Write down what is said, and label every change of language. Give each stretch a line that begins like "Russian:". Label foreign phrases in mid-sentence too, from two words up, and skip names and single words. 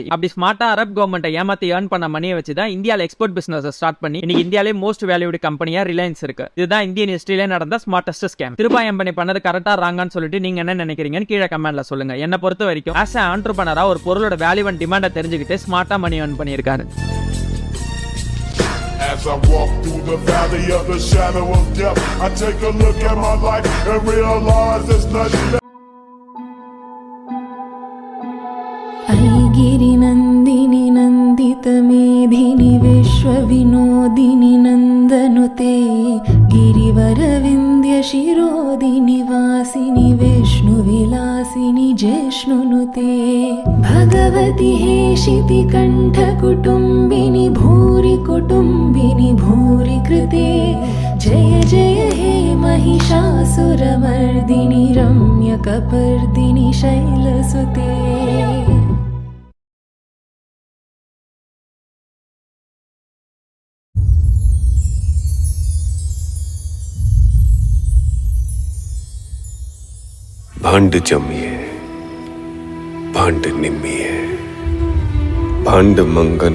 Tamil: அப்படி ஸ்மார்ட்டா
English: Arab government
Tamil: ஏமாத்தி earn பண்ண மணியை வச்சு தான் இந்தியால
English: export business start
Tamil: பண்ணி இன்னைக்கு இந்தியாலே
English: most valued
Tamil: கம்பெனியா ரிலையன்ஸ் இருக்கு. இதுதான்
English: Indian history
Tamil: நடந்த
English: smartest scam.
Tamil: திருபாய் அம்பானி பண்ணது கரெக்டா ராங்கான்னு சொல்லிட்டு நீங்க என்ன நினைக்கிறீங்கன்னு கீழே கமெண்ட்ல சொல்லுங்க. என்ன பொறுத்த வரைக்கும்
English: as an entrepreneur
Tamil: ஒரு பொருளோட
English: value and demand
Tamil: தெரிஞ்சுக்கிட்டு ஸ்மார்ட்டா
English: money earn
Tamil: பண்ணியிருக்காரு.
English: As I walk through the valley of the shadow of death, I take a look at my life and realize there's nothing.
Sanskrit: ऐगिरि नन्दिनि नन्दित मेधिनि विश्वविनोदिनि नन्दनुते गिरिवरविन्द्य शिरोदिनि वासिनि विष्णुविलासिनि जिष्णुनुते भगवति हेशिति कण्ठकुटुम्बिनि भूरि कुटुम्बिनि भूरि कृते जय जय हे महिषासुरमर्दिनि रम्यकपर्दिनि शैलसुते.
Punjabi: ਭੰਡ ਜੰਮੀਐ ਭੰਡ ਨਿੰਮੀਐ ਭੰਡ ਮੰਗਣ